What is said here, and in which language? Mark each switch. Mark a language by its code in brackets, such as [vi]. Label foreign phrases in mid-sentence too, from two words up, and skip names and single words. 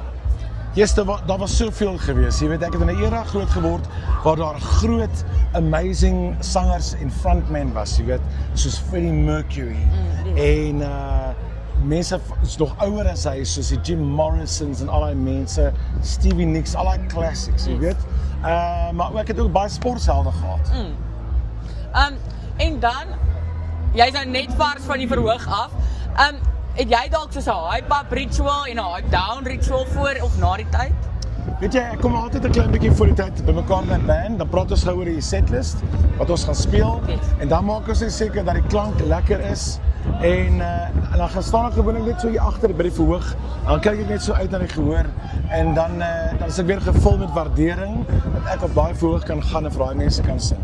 [af] Yes, daar was soveel gewees. Jy weet, ek het in 'n era groot geword waar daar groot, amazing sangers en frontmen was, jy weet, soos Freddie Mercury en mense is nog ouer as hy, soos die Jim Morrisons en al die mense, Stevie Nicks, al die classics, jy weet. Maar ek het ook baie sportshelde gehad. En dan, jy's nou net vars van die verhoog af. Het jy dalk soos 'n hype-up ritual en 'n hype-down ritual voor of na die tyd? Weet jy, ek kom altyd 'n klein bietjie voor die tyd by mekaar met 'n band, dan praat ons gou oor die setlist, wat ons gaan speel, en dan maak ons net seker dat die klank lekker is, en dan gaan staan ek gewoonlik net so hier agter by die verhoog, dan kyk ek net so uit na die gehoor, en dan is ek weer gevul met waardering, dat ek op daai verhoog kan gaan en vir daai mense kan sing.